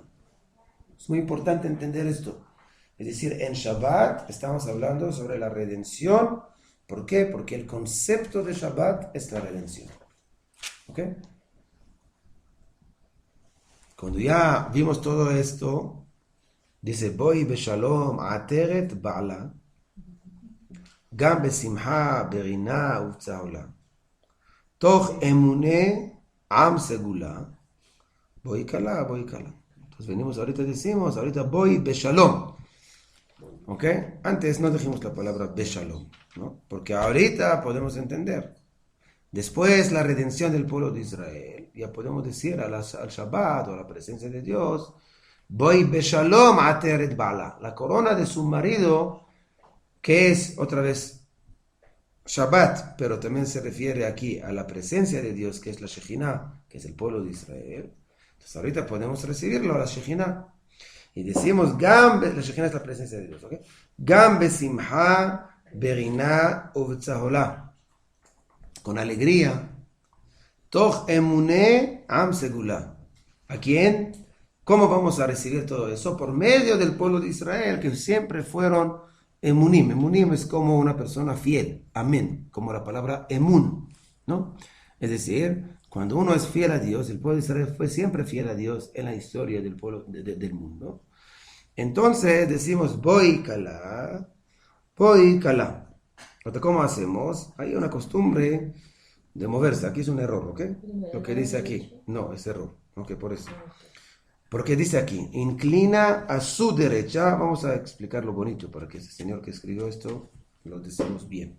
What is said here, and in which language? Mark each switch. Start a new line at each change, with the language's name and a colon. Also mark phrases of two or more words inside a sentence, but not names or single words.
Spanish: Es muy importante entender esto. Es decir, en Shabbat estamos hablando sobre la redención. ¿Por qué? Porque el concepto de Shabbat es la redención. ¿Ok? Cuando ya vimos todo esto, dice,
Hebrew: בואי בשלום עטרת בעלה, גם בשמחה ברינה ובצהלה, תוך אמוני עם סגולה, בואי כלה, בואי כלה.
Spanish: Entonces venimos ahorita, decimos, ahorita
Hebrew: בואי בשלום.
Spanish: ¿Ok? Antes no dijimos la palabra beshalom, ¿no? Porque ahorita podemos entender. Después la redención del pueblo de Israel, ya podemos decir al Shabbat o a la presencia de Dios,
Hebrew: בואי בשלום עטרת בעלה,
Spanish: la corona de su marido, que es otra vez Shabbat, pero también se refiere aquí a la presencia de Dios, que es la Shejina, que es el pueblo de Israel. Entonces ahorita podemos recibirlo a la Shejina. Y decimos, la Shejina es la presencia de Dios, ¿ok?
Hebrew: גם בשמחה ברינה ובצהלה,
Spanish: con alegría.
Hebrew: תוך אמוני עם סגולה.
Spanish: ¿A quién? ¿Cómo vamos a recibir todo eso? Por medio del pueblo de Israel, que siempre fueron emunim. Emunim es como una persona fiel. Amén. Como la palabra emun, ¿no? Es decir, cuando uno es fiel a Dios, el pueblo de Israel fue siempre fiel a Dios en la historia del pueblo del mundo. Entonces decimos,
Hebrew: בואי כלה, בואי כלה.
Spanish: ¿Cómo hacemos? Hay una costumbre de moverse. Aquí es un error, ¿ok? Lo que dice aquí. No, es error. Ok, por eso. Porque dice aquí, inclina a su derecha. Vamos a explicarlo bonito para que ese señor que escribió esto lo decimos bien.